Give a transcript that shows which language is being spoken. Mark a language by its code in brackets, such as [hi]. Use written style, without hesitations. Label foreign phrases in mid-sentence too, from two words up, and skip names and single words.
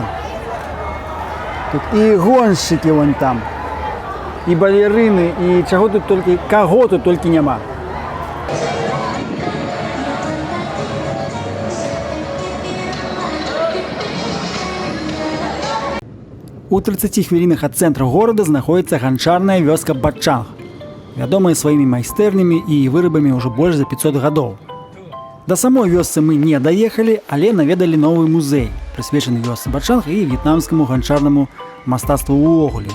[uk] Тут і гонщики вон там, і балерини, і кого тут тільки нема. [be] У 30 хвилинах ад цэнтра горада знаходзіцца ганчарная вёска Батчанг, вядомая сваімі майстэрнямі і вырабамі ўжо больш за 500 гадоў. Да самой вёсцы мы не даехалі, але наведалі новы музей, прысвечаны вёсцы Батчанг і в'етнамскаму ганчарнаму мастацтву ўвогуле.